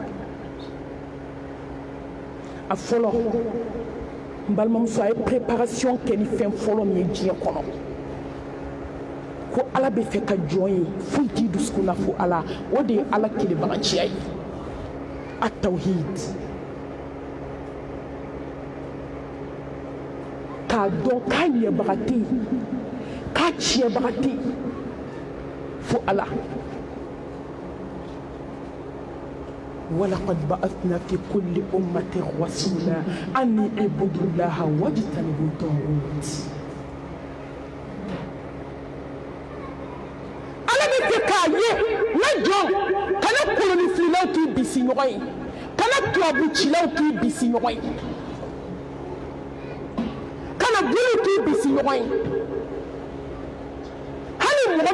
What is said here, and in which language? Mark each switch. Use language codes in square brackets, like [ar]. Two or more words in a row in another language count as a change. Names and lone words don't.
[bm] a fɔlɔ n balimamuso a ye préparation kɛ ni fɛn fɔlɔ min ye diɲɛ kɔnɔ ko ala bɛ fɛ ka jɔn ye foyi t'i dusukun na fo ala o de ye ala kelebagaciya ye a tawhid k'a dɔn k'a ɲɛbaga tɛ yen k'a tiɲɛbaga tɛ yen fo ala [ar] ولقد بعثنا في كل أمة رسولا أن اعبدوا الله واجتنبوا الطاغوت. [bm] Ala bɛ fɛ bisi ɲɔgɔn ye kana tubabucilaw k'i bisi ɲɔgɔn ye kana bulu k'i bisi ɲɔgɔn ye hali mɔgɔ